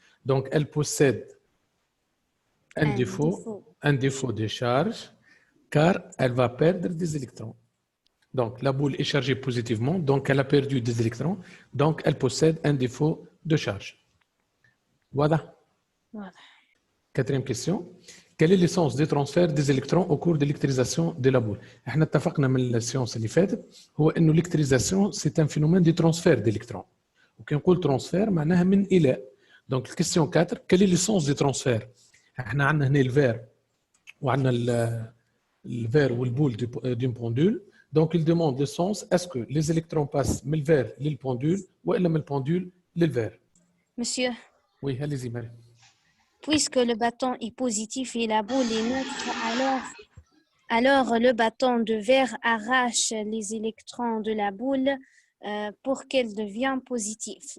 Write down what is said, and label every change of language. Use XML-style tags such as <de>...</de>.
<fr>Donc, elle possède un défaut de charge, car elle va perdre des électrons. Donc, la boule est chargée positivement, donc elle a perdu des électrons. Donc, elle possède un défaut de charge. Voilà. Voilà. Quatrième question. Quelle est l'essence des transferts des électrons au cours de l'électrisation de la boule?</fr> <ar>احنا اتفقنا من السيونس اللي فاتت هو انه</ar> <fr>l'électrisation c'est un phénomène de transfert d'électrons.</fr> <ar>وكي نقول transfert معناها من الى.</ar> <fr>Donc question 4, quelle est l'essence des transferts?</fr> <ar>احنا عندنا هنا الفير وعندنا الفير والبول</ar> <fr>d'une pendule. Donc il demande l'essence, est-ce que les électrons passent</fr> <ar>من الفير للبندول والا من البندول للفير؟</ar> <fr>Monsieur, Oui, allez-y Marie. puisque le bâton est positif et la boule est neutre, alors le bâton de verre arrache les électrons de la boule pour qu'elle devienne positive.</fr>